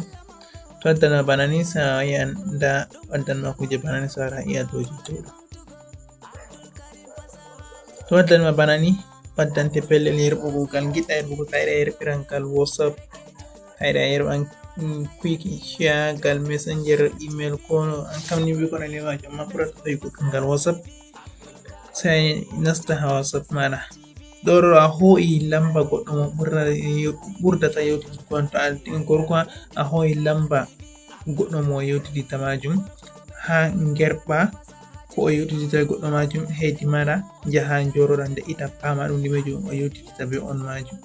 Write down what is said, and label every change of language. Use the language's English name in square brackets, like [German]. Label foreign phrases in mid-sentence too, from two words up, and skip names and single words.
[Fula] To waddanma bana ni sai a yi'an nda waddanma kuje bana ni sai a iya dow je dow ɗo. To waddanma bana ni waddante pellel yerɓugo ngal giɗɗa yerɓugo to a yiɗa yerɓiran ngal WhatsApp, a yiɗa yerɓan [English] quick share [Fula] ngal messenger, email ko an kam ni ko nani majum amma ɓurata hoyugo ngal WhatsApp. Sai nasta ha WhatsApp maɗa ɗo a ho'i lamba goɗɗo mo ɓurdata yewtiditgo to a gorko a ho'i lamba goɗɗo mo yewtidita majum ha gerɓa ko o yewtidita goɗɗo majum hedi maɗa jaha joroɗa nde ita pama ɗum ndimejum o yewtidita be on majum.